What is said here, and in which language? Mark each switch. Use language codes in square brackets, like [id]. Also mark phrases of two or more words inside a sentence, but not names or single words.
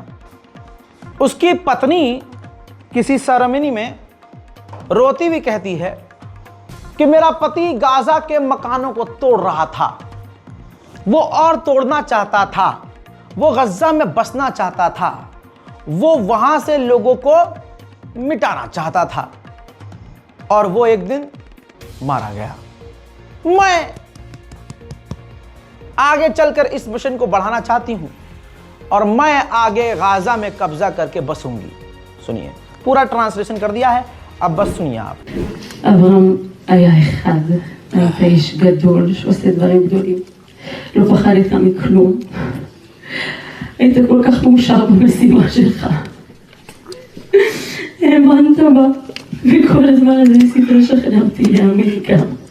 [hi] उसकी पत्नी किसी सेरेमनी में रोती हुई कहती है कि मेरा पति गाजा के मकानों को तोड़ रहा था, वो और तोड़ना चाहता था, वो गज्जा में बसना चाहता था, वो वहां से लोगों को मिटाना चाहता था और वो एक दिन मारा गया। मैं आगे चलकर इस मिशन को बढ़ाना चाहती हूं और मैं आगे गाजा में कब्जा करके बसूंगी। सुनिए, पूरा ट्रांसलेशन कर दिया है, अब बस सुनिए आप। [he] אברהם היה אחד, היית איש גדול שעושה דברים גדולים, לא פחדת מכלום, היית כל כך מאושר במשימה שלך, האמנת בה, וכל הזמן הזה ניסית לשכנע אותי להאמין גם.